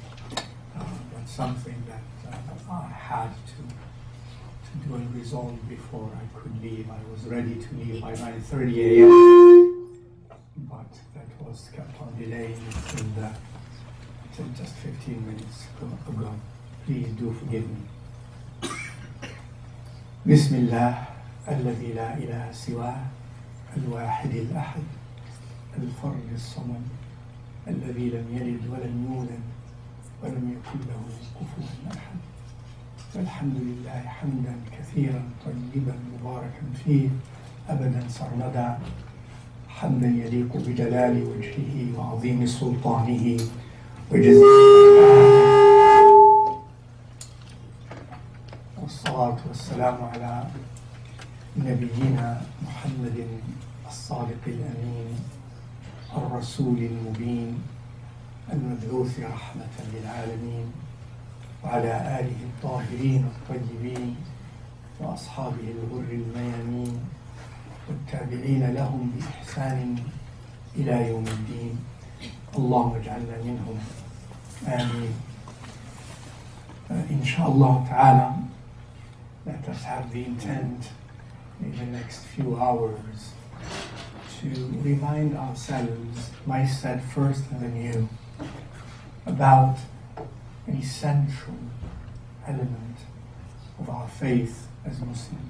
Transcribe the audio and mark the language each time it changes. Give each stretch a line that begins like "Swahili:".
English: But something that I had to do and resolve before I could leave. I was ready to leave by 9:30 a.m. but that was kept on delaying until just 15 minutes ago. Please do forgive me.
Arabic: Bismillah, alladhi la ilaha siwah, الواحد الأحد الفرد الصمد الذي لم يلد ولم يولد ولم يكن له كفوا أحد والحمد لله حمدا كثيرا طيبا مباركا فيه أبدا سرمدا حمدا يليق بجلال وجهه وعظيم سلطانه وجزيل والصلاة والسلام على نبينا محمد الصادق الأمين الرسول المبين المبعوث رحمة للعالمين وعلى آله الطاهرين الطيبين وأصحابه الغر الميامين والتابعين لهم بإحسان إلى يوم الدين اللهم اجعلنا منهم آمين.
English: Inshallah ta'ala, let us have the intent in the next few hours to remind ourselves, myself first and then you, about an essential element of our faith as Muslims,